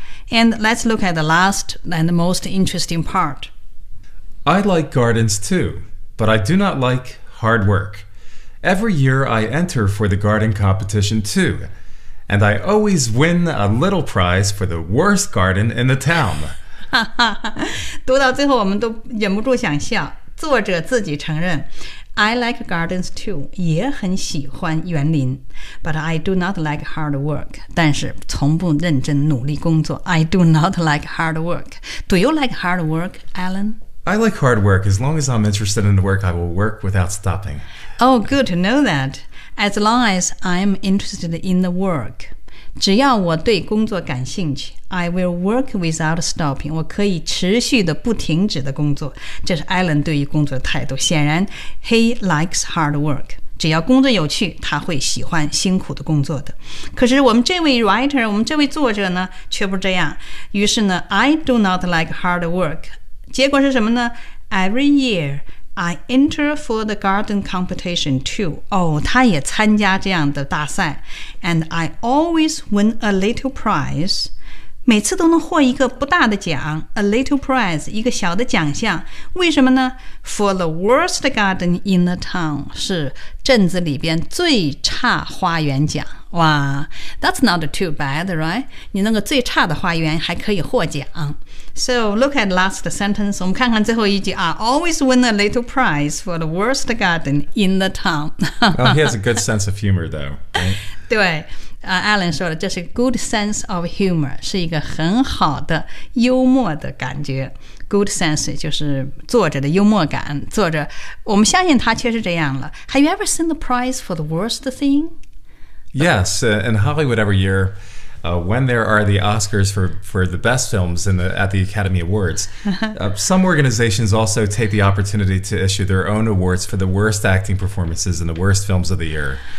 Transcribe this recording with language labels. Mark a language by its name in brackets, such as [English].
[English] And let's look at the last and the most interesting part. I like gardens too, but I do not like hard work. Every year I enter for the garden competition too. And I always win a little prize for the worst garden in the town. [Chinese] 读到最后我们都忍不住想笑。作者自己承认 [English] I like gardens too, [Chinese] 也很喜欢园林。 [English] But I do not like hard work. [Chinese] 但是从不认真努力工作。 [English] I do not like hard work. Do you like hard work, Alan? I like hard work. As long as I'm interested in the work, I will work without stopping. Oh, good to know that. As long as I'm interested in the work, [Chinese] 只要我对工作感兴趣 [English] I will work without stopping. [Chinese] 我可以持续的不停止的工作。这是 Alan 对于工作的态度。显然 [English] he likes hard work. [Chinese] 只要工作有趣，他会喜欢辛苦的工作的。可是我们这位 [English] writer, [Chinese] 我们这位作者呢，却不这样。于是呢 [English] ，I do not like hard work. [Chinese] 结果是什么呢 [English] ？Every year, I enter for the garden competition too. [Chinese] 哦，他也参加这样的大赛。 [English] And I always win a little prize. [Chinese] 每次都能获一个不大的奖。 [English] A little prize, [Chinese] 一个小的奖项。为什么呢？ [English] For the worst garden in the town. [Chinese] 是镇子里边最差花园奖。哇 [English] ,that's not too bad, right? [Chinese] 你那个最差的花园还可以获奖。 [English] So, look at last sentence. [Chinese] 我们看看最后一句 [English] I always win a little prize for the worst garden in the town. Well, he has a good sense of humor, though.、 Right? [Chinese] 对、Alan 说的这是 [English] good sense of humor, [Chinese] 是一个很好的幽默的感觉。 [English] Good sense [Chinese] 就是作者的幽默感。作者，我们相信他确实这样了。 [English] Have you ever seen the prize for the worst thing? Yes, in Hollywood every year,when there are the Oscars for the best films at the Academy Awards, some organizations also take the opportunity to issue their own awards for the worst acting performances and the worst films of the year.